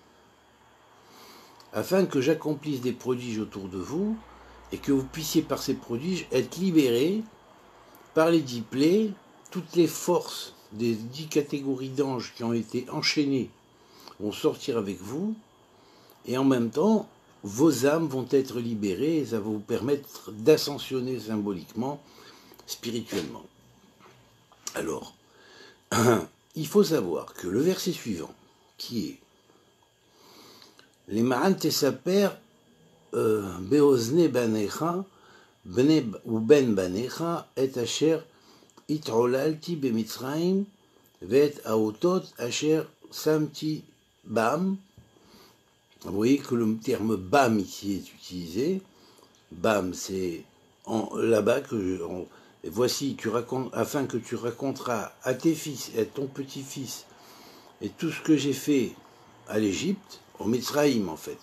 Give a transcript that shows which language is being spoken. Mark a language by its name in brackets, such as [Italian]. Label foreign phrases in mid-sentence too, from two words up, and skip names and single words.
[French] afin que j'accomplisse des prodiges autour de vous, et que vous puissiez par ces prodiges être libérés par les 10 plaies, toutes les forces des 10 catégories d'anges qui ont été enchaînées vont sortir avec vous, et en même temps, vos âmes vont être libérées, et ça va vous permettre d'ascensionner symboliquement, spirituellement. Alors, il faut savoir que le verset suivant, qui est les [Hebrew] למען תספר באזני בנך ובן בנך את אשר התעללתי במצרים ואת אותתי אשר שמתי בם. [French] Vous voyez que le terme Bam ici est utilisé. Bam, c'est là-bas que et voici, afin que tu raconteras à tes fils et à ton petit-fils et tout ce que j'ai fait à l'Égypte, au Mitzraïm en fait.